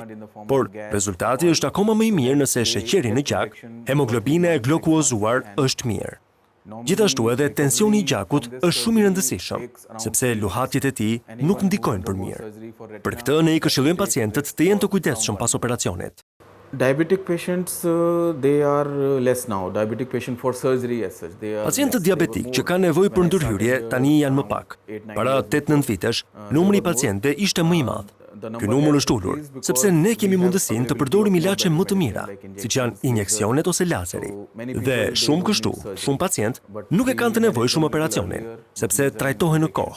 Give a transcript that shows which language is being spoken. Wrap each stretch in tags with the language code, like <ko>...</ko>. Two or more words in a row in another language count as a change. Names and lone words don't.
<sq>Por rezultati është akoma më I mirë nëse sheqeri në gjak, hemoglobina e glukozuar është mirë. Gjithashtu edhe tensioni I gjakut është shumë I rëndësishëm, sepse luhatjet e tij nuk ndikojnë për mirë. Për këtë ne I këshillojmë pacientët të jenë të kujdesshëm pas operacionit.</sq> <en>Diabetic patients, they are less now. Diabetic patient for surgery as such.</en> <sq>Pacientët diabetik që kanë nevojë për ndërhyrje tani janë më pak. Para 8-9 vitesh, numri I pacientëve ishte më I madh. Ky numër është ulur, sepse ne kemi mundësinë të përdorim ilaçe më të mira, siç janë injeksionet ose lazeri. Dhe shumë pacient nuk e kanë të nevojshëm operacionin, sepse trajtohen në kohë.</sq>